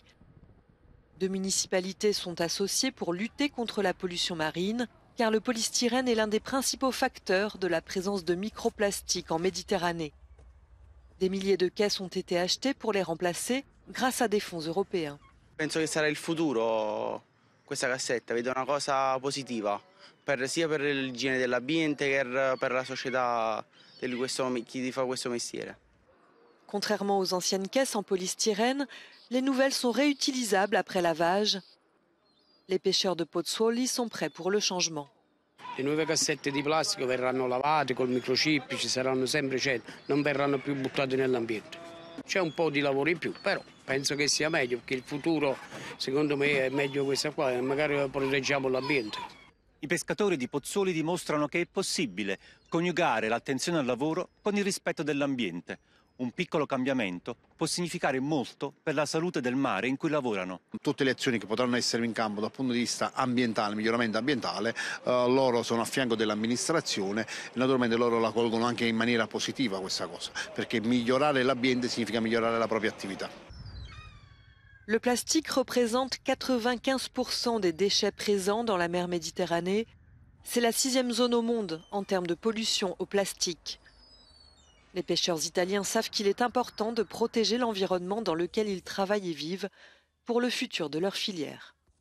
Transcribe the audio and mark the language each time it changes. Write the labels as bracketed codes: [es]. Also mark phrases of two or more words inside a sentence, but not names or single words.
[fr] 2 municipalités sont associées pour lutter contre la pollution marine, car le polystyrène est l'un des principaux facteurs de la présence de microplastiques en Méditerranée. Des milliers de caisses ont été achetées pour les remplacer grâce à des fonds européens. [it] Penso che sarà il futuro questa cassetta, vedo una cosa positiva sia per l'igiene dell'ambiente che per la società di chi fa questo mestiere. [fr] Contrairement aux anciennes caisses en polystyrène, les nouvelles sont réutilisables après lavage. Les pêcheurs de Pozzuoli sont prêts pour le changement. [it] Le nuove cassette di plastica verranno lavate col microchip, ci saranno sempre 100, non verranno più buttate nell'ambiente. C'è un po' di lavoro in più, però penso che sia meglio, perché il futuro secondo me è meglio questa qua e magari proteggiamo l'ambiente. I pescatori di Pozzuoli dimostrano che è possibile coniugare l'attenzione al lavoro con il rispetto dell'ambiente. Un piccolo cambiamento può significare molto per la salute del mare in cui lavorano. Tutte le azioni che potranno essere in campo dal punto di vista ambientale, miglioramento ambientale, loro sono a fianco dell'amministrazione e naturalmente loro la colgono anche in maniera positiva questa cosa, perché migliorare l'ambiente significa migliorare la propria attività. [fr] Le plastique représente 95% des déchets présents dans la mer Méditerranée. C'est la 6e zone au monde en termes de pollution au plastique. Les pêcheurs italiens savent qu'il est important de protéger l'environnement dans lequel ils travaillent et vivent pour le futur de leur filière.